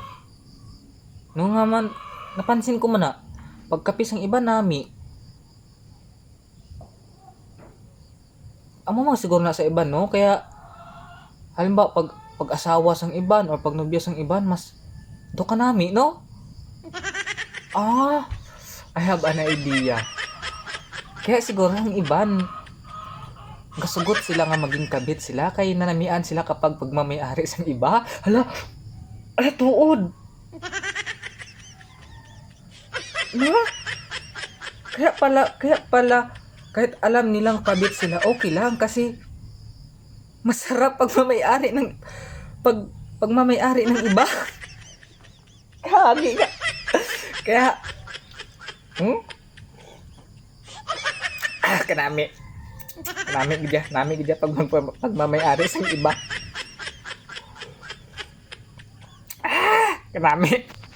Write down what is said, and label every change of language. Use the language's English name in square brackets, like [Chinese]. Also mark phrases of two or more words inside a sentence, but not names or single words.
[Hiligaynon] No nga man, napansin ko man na pag kape sang iba nami. Amo man siguro na sa iba, no? Kaya halimbawa pag asawa sang iban or pag nobya sang iban, mas do ka nami, no? [English] I have an idea. [Hiligaynon] Kaya siguro ang iban gasugot sila nga maging kabit sila kay nanamian sila kapag pagmamayari sang iba. Hala tuod. No? [Filipino] Kaya pala kahit alam nilang kabit sila, okay lang kasi masarap pagmamayari ng iba. [Hiligaynon] Kagi ka. Kaya kanami gid pagmamayari sa iba. Kanami.